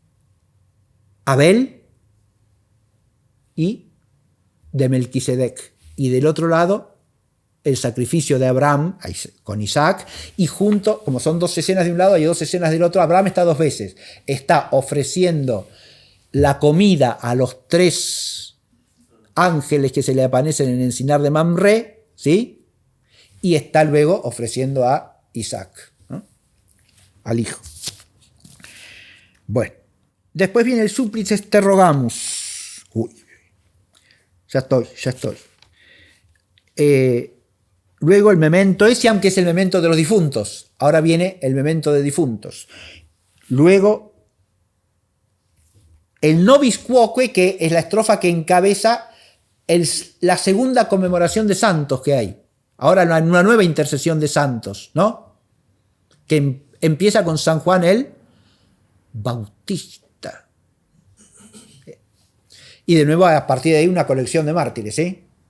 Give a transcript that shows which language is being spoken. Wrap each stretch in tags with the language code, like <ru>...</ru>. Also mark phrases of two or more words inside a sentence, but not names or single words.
<es>Abel y de Melquisedec, y del otro lado el sacrificio de Abraham con Isaac, y junto, como son dos escenas de un lado y dos escenas del otro, Abraham está dos veces, está ofreciendo la comida a los 3 ángeles que se le aparecen en el encinar de Mamre, ¿sí? Y está luego ofreciendo a Isaac, ¿no? Al hijo. Bueno, después viene el</es> <la>Supplices te rogamus.</la> <es>Uy, ya estoy. Luego el memento ese, aunque es el memento de los difuntos. Ahora viene el memento de difuntos. Luego el</es> <la>nobis quoque,</la> <es>que es la estrofa que encabeza la segunda conmemoración de santos que hay. Ahora una nueva intercesión de santos, ¿no? Que empieza con San Juan el Bautista. Y de nuevo, a partir de ahí, una colección de mártires, ¿sí?</es>